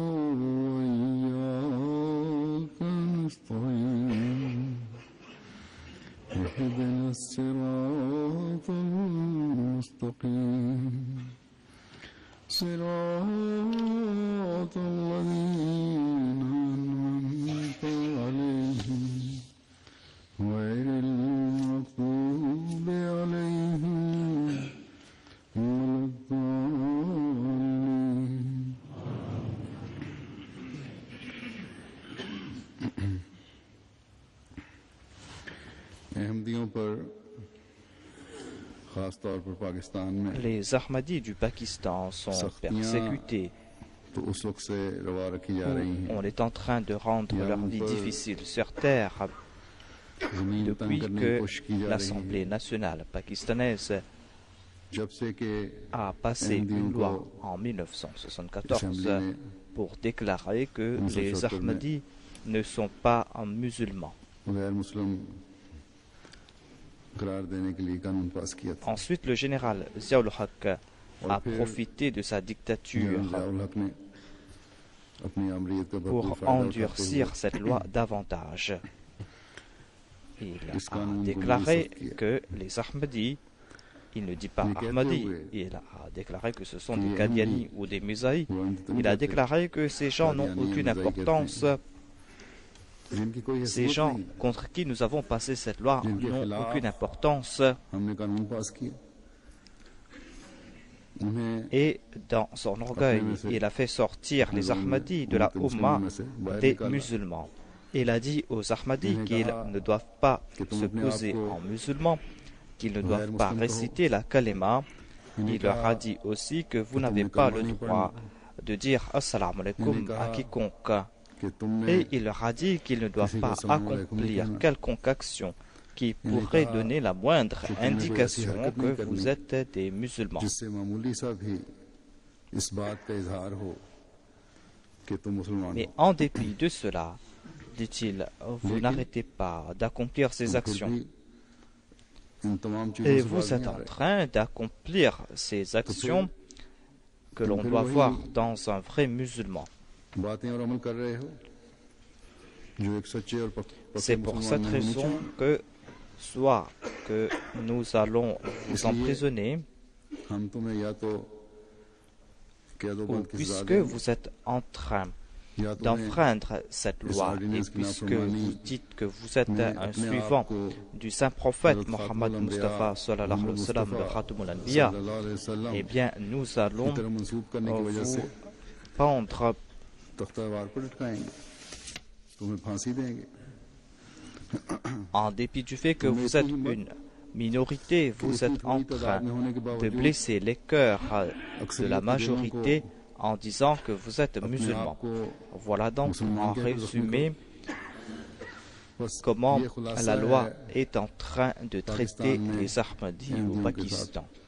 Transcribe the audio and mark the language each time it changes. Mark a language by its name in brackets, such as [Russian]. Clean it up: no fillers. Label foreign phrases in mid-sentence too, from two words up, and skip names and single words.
[Arabic] وإياك نستعين اهدنا الصراط المستقيم صراط الذين أنعمت عليهم غير المغضوب عليهم ولا الضالين. [Urdu] احمدیوں پر خاص طور پر پاکستان میں [French] Les Ahmadis du Pakistan sont persécutés. [Urdu] تو اس وقت سے روا رکھی جا رہی ہیں. [French] On est en train de rendre leur vie difficile sur terre depuis que l'Assemblée nationale pakistanaise [Urdu] جب سے کہ [French] a passé une loi en 1974 pour déclarer que les Ahmadis ne sont pas musulmans. [Urdu] غیر مسلم قرار دینے کے لیے قانون پاس کیا تھا. [French] Ensuite, le général Ziaul Haq a profité de sa dictature [Urdu] ضیاءالحق نے اپنی آمریت کا بھرپور [French] pour [Urdu] फायदा [French] endurcir [Urdu] उठाते [French] cette loi davantage. Il [Urdu] इस [French] a [Urdu] قانون کو [French] déclaré [Urdu] منسوخ کیا. [French] que les Ahmadis, il ne dit pas Mais Ahmadis, [Urdu] کہتے ہوئے [French] il a déclaré que ce sont [Urdu] कि [French] des [Urdu] ये [French] Qadianis [Urdu] अहमदी [French] ou des Musaïs. [Urdu] ہوا تو [French] Il a déclaré que ces gens n'ont [Urdu] Qadiani, [French] aucune [Urdu] Musaï कहते [French] importance. [Urdu] ہیں. جن کی کوئی [French] Ces [Urdu] हैसियत [French] gens [Urdu] नहीं. [French] contre qui nous avons passé cette loi [Urdu] जिनके [French] n'ont [Urdu] खिलाफ [French] aucune importance. [Urdu] ہم نے قانون پاس کیا. انہیں [French] Et dans son orgueil, il a fait sortir les Ahmadis de la Ummah des musulmans. Il a dit aux Ahmadis qu'ils ne doivent pas se poser en musulmans, qu'ils ne doivent pas réciter la kalima. Il leur a dit aussi que vous n'avez pas le droit de dire [Arabic] السلام عليكم [French] à quiconque. [Urdu] کہ تم نے [French] Et il leur a dit qu'ils ne doivent pas accomplir quelconque action qui pourrait donner la moindre indication que vous êtes des musulmans. [Urdu] جس سے معمولی سا بھی اس بات کا اظہار ہو کہ تم مسلمان [French] Mais [Urdu] हो. [French] en dépit de cela, dit-il, vous n'arrêtez pas d'accomplir ces [Urdu] फिर [French] actions. [Urdu] بھی ان تمام [French] Et [Urdu] چیزوں سے [French] vous [Urdu] बाज [French] êtes [Urdu] نہیں آ [French] en [Urdu] रहे. [French] train d'accomplir ces actions que l'on doit voir dans un vrai musulman. [Urdu] باتیں اور عمل کر رہے ہو جو ایک سچے اور [French] C'est [Urdu] पक्के [French] pour [Urdu] मुसलमान [French] cette [Urdu] میں ہونی [French] raison [Urdu] चाहिए. [French] que soit que nous allons vous emprisonner, [Urdu] ہم تمہیں یا تو قید [French] ou [Urdu] بند کی سزا [French] puisque [Urdu] देंगे, [French] vous êtes en train [Urdu] یا تمہیں [French] d'enfreindre cette loi, et puisque vous dites que vous êtes un suivant du saint prophète Mohammed Mustafa [Arabic] صلى الله عليه وسلم, [French] le [Arabic] خاتم الأنبياء, صلى الله عليه وسلم [French] eh bien nous allons [Urdu] کی طرح منسوب کرنے کی وجہ سے [French] vous pendre [Urdu] تختہ دار پر لٹکائیں گے، تمہیں پھانسی دیں گے. [French] en dépit du fait que vous êtes une minorité, vous êtes en train de blesser les cœurs de la majorité en disant que vous êtes musulmans. Voilà donc en résumé comment la loi est en train de traiter les Ahmadis au Pakistan.